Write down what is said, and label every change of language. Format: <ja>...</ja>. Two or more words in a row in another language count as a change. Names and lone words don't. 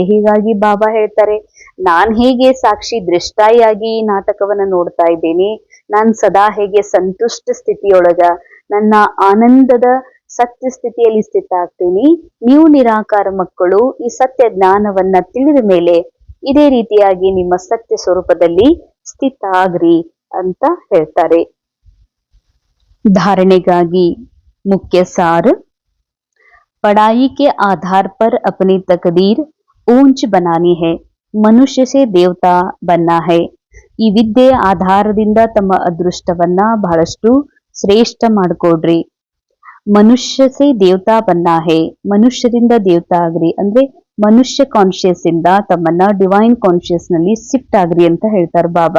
<kn>ಹೀಗಾಗಿ ಬಾಬಾ ಹೇಳ್ತಾರೆ, ನಾನ್ ಹೇಗೆ ಸಾಕ್ಷಿ ದೃಷ್ಟಾಯಿಯಾಗಿ ನಾಟಕವನ್ನ ನೋಡ್ತಾ ಇದ್ದೀನಿ, ನಾನ್ ಸದಾ ಹೇಗೆ ಸಂತುಷ್ಟ ಸ್ಥಿತಿಯೊಳಗ ನನ್ನ ಆನಂದದ ಸತ್ಯ ಸ್ಥಿತಿಯಲ್ಲಿ ಸ್ಥಿತ ಆಗ್ತೀನಿ, ನೀವು ನಿರಾಕಾರ ಮಕ್ಕಳು ಈ ಸತ್ಯ ಜ್ಞಾನವನ್ನ ತಿಳಿದ ಮೇಲೆ ಇದೇ ರೀತಿಯಾಗಿ ನಿಮ್ಮ ಸತ್ಯ ಸ್ವರೂಪದಲ್ಲಿ ಸ್ಥಿತ ಆಗ್ರಿ ಅಂತ ಹೇಳ್ತಾರೆ.</kn> <hi>धारणेಗಾಗಿ मुख्य सार, पढ़ाई के आधार पर अपनी तकदीर ऊंच बनानी है, मनुष्य से देवता बनना है.</hi> <kn>ಈ ವಿದ್ಯೆಯ ಆಧಾರದಿಂದ ತಮ್ಮ ಅದೃಷ್ಟವನ್ನ ಬಹಳಷ್ಟು ಶ್ರೇಷ್ಠ ಮಾಡ್ಕೊಡ್ರಿ.</kn> <hi>मनुष्य से देवता बनना है,</hi> <kn>ಮನುಷ್ಯರಿಂದ ದೇವತಾ ಆಗ್ರಿ ಅಂದ್ರೆ ಮನುಷ್ಯ ಕಾನ್ಶಿಯಸ್ ಇಂದ ತಮ್ಮನ್ನ</kn> <en>divine conscious</en> <kn>ನಲ್ಲಿ ಶಿಫ್ಟ್ ಆಗ್ರಿ ಅಂತ ಹೇಳ್ತಾರೆ ಬಾಬಾ.</kn>